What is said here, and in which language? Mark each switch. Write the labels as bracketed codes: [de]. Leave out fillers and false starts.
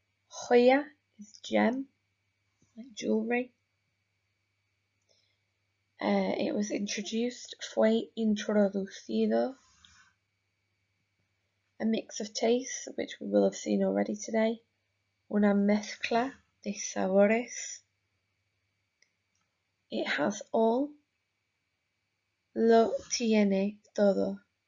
[en] Joya is gem, like jewelry. It was introduced, [es] fue introducido. [en] a mix of tastes, which we will have seen already today. [es] Una mezcla de sabores. [en] It has all. [es] Lo tiene todo.